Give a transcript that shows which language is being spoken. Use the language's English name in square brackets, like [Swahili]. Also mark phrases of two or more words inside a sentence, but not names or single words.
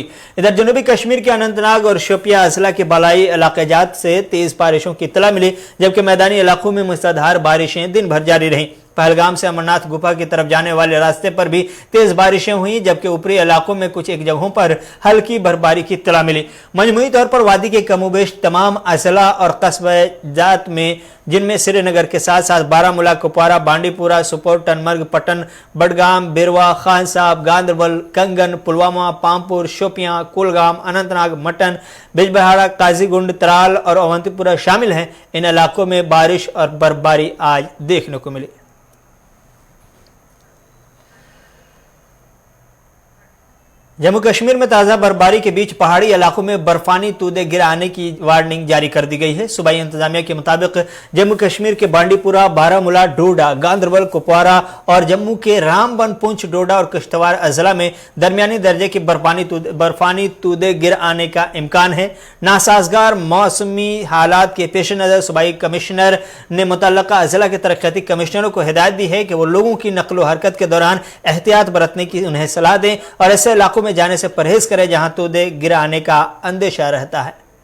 [Urdu] ادھر جنوبی کشمیر کے اننت ناگ اور شوپیاں اضلاع کے بالائی علاقے جات سے تیز بارشوں کی اطلاع ملی، جبکہ میدانی علاقوں میں مسلسل بارشیں دن بھر جاری رہیں۔ پہلگام سے امرناتھ گپھا کی طرف جانے والے راستے پر بھی تیز بارشیں ہوئیں، جبکہ اوپری علاقوں میں کچھ ایک جگہوں پر ہلکی برفباری کی اطلاع ملی۔ مجموعی طور پر وادی کے کم و بیش تمام اضلاع اور قصبہ جات میں، جن میں سری نگر کے ساتھ ساتھ بارہمولہ، کپوارہ، بانڈی پورہ، سپور، ٹنگمرگ، پٹن، بڈگام، بیروا، خان صاحب، گاندربل، کنگن، پلوامہ، پامپور، شوپیاں، کولگام، اننت ناگ، مٹن، بجبہارا، قازی گنڈ، ترال اور اونتی پورہ شامل ہیں۔ ان علاقوں میں بارش اور برفباری آج دیکھنے کو ملی۔ جموں کشمیر میں تازہ برفباری کے بیچ پہاڑی علاقوں میں برفانی تودے گرانے کی وارننگ جاری کر دی گئی ہے۔ صوبائی انتظامیہ کے مطابق جموں کشمیر کے بانڈی پورہ، بارہمولہ، ڈوڈا، گاندربل، کپوارہ اور جموں کے رام بن، پونچھ، ڈوڈا اور کشتواڑ اضلاع میں درمیانی درجے کی برفانی تودے گر آنے کا امکان ہے۔ ناسازگار موسمی حالات کے پیش نظر صوبائی کمشنر نے متعلقہ اضلاع کے ترقیاتی کمشنروں کو ہدایت دی ہے کہ وہ لوگوں کی نقل و حرکت کے دوران احتیاط برتنے کی انہیں صلاح دیں اور ایسے علاقوں میں جانے سے پرہیز کرے جہاں تودے گرانے کا اندیشہ رہتا ہے۔